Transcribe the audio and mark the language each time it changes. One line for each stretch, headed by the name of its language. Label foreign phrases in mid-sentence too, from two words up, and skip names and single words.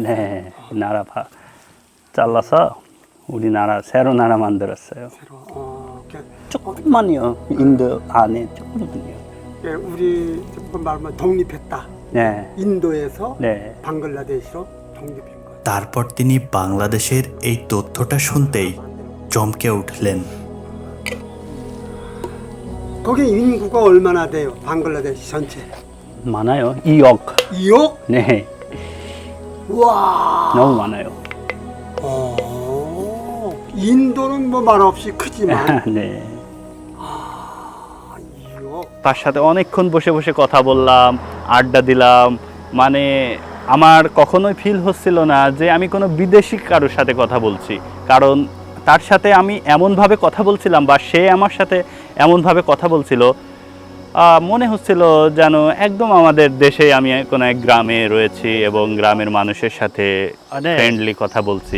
Korean: 네, 나라 잘라서 우리나라 새로 나라 만들었어요. 새로. 조금만요. 인도 안에 조금만요. 예, 우리 말하면 독립했다. 네. 인도에서 네. 방글라데시로 독립한 거예요.
Bangla: তারপর তিনি বাংলাদেশের এই তথ্যটা শুনতেই চমকে উঠলেন।
Korean: 거기 인구가 얼마나 돼요? 방글라데시 전체. 많아요. 2억. 2억? 네. 와. 너무 많아요. 인도는 뭐 말없이 크지만 네. 2억.
Bangla: তার সাথে অনেকক্ষণ বসে বসে কথা বললাম, আড্ডা দিলাম। মানে আমার কখনোই ফিল হচ্ছিল না যে আমি কোনো বিদেশি কারোর সাথে কথা বলছি, কারণ তার সাথে আমি এমনভাবে কথা বলছিলাম বা সে আমার সাথে এমনভাবে কথা বলছিল, মনে হচ্ছিল যেন একদম আমাদের দেশে আমি কোনো এক গ্রামে রয়েছি এবং গ্রামের মানুষের সাথে ফ্রেন্ডলি কথা বলছি।